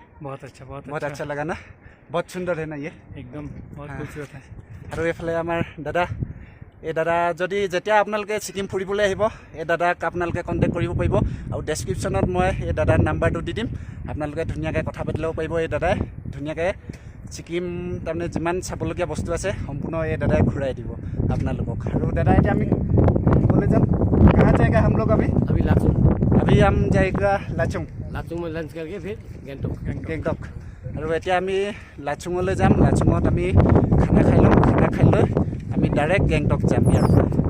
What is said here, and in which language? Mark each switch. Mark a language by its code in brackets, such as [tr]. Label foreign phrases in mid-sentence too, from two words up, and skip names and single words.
[hi] बहुत अच्छा लगा ना बहुत सुंदर है ना ये एकदम बहुत खूबसूरत है [as] আৰু এইফালে আমাৰ দাদা এই দাদা যদি যেতিয়া আপোনালোকে ছিকিম ফুৰিবলৈ আহিব এই দাদাক আপোনালোকে কণ্টেক্ট কৰিব পাৰিব আৰু ডেছক্ৰিপশ্যনত মই এই দাদাৰ নাম্বাৰটো দি দিম আপোনালোকে ধুনীয়াকৈ কথা পাতি ল'ব পাৰিব এই দাদাই ধুনীয়াকৈ ছিকিম তাৰমানে যিমান চাবলগীয়া বস্তু আছে সম্পূৰ্ণ এই দাদাই ঘূৰাই দিব আপোনালোকক আৰু দাদা এতিয়া আমি ক'লৈ যাম [hi] कहाँ जाएगा हम लोग अभी लाचुंग अभी हम जाएगा लाचुंग में लंच करके फिर [as] গেংটক আৰু এতিয়া আমি লাচুঙলৈ যাম লাচুঙত আমি খানা খাই ল'ম খানা খাই লৈ আমি ডাইৰেক্ট গেংটক যাম ইয়াৰ পৰা